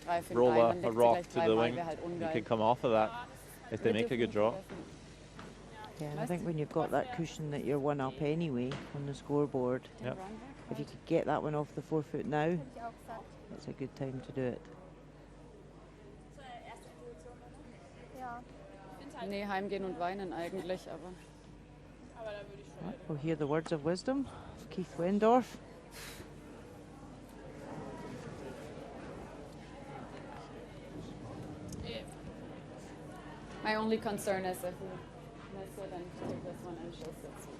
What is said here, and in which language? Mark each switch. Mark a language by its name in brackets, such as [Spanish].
[English] Roll a rock to the wing. You can come off of that if they make a good draw. Yeah, I think when you've got that cushion that you're one up anyway on the scoreboard, yep. If you could get that one off the forefoot now, it's a good time to do it. [German] Nee, heimgehen und weinen eigentlich, aber... [English] Right, we'll hear the words of wisdom of Keith Wendorf. My only concern is if we miss it and take this one and she'll sit.